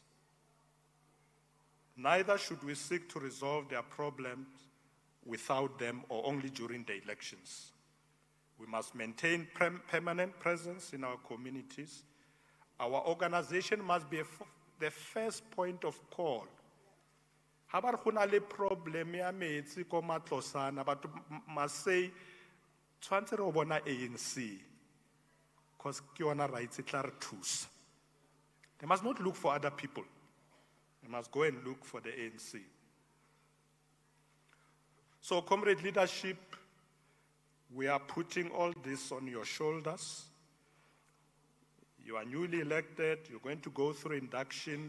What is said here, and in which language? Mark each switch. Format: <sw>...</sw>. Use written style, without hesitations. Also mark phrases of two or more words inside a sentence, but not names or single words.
<en>Neither should we seek to resolve their problems without them or only during the elections. We must maintain permanent presence in our communities. Our organization must be the first point of call.</en> <tn>Ha ba re go na le problem ya metsi ko Matlosana, batho</tn> <en>must say</en> <tn>tshwantse re o bona ANC because ke yona rights e tla re thusa.</tn> <en>They must not look for other people. They must go and look for the ANC. So, comrade leadership, we are putting all this on your shoulders. You are newly elected, you're going to go through induction.</en>